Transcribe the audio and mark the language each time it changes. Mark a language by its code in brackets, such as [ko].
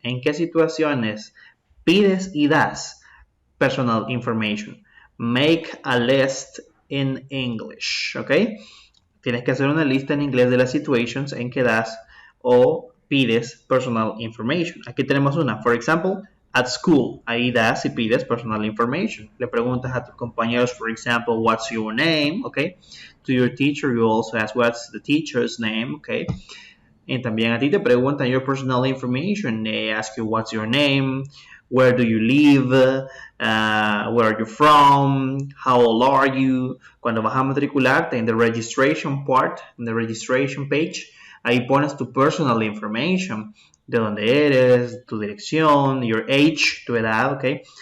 [es] ¿En qué situaciones pides y das personal information? [en] Make a list in English, ¿ok? [es] Tienes que hacer una lista en inglés de las situations en que das o pides personal information. Aquí tenemos una, [en] for example, at school. [es] Ahí das y pides personal information. Le preguntas a tus compañeros, [en] for example, what's your name, okay? To your teacher, you also ask what's the teacher's name, okay? [es] Y también a ti te preguntan [en] your personal information. They ask you what's your name, where do you live, where are you from, how old are you. [es] Cuando vas a matricularte en [en] the registration part, [es] en [en] the registration page, [es] ahí pones tu personal information, de dónde eres, tu dirección, [en] your age, [es] tu edad, okay?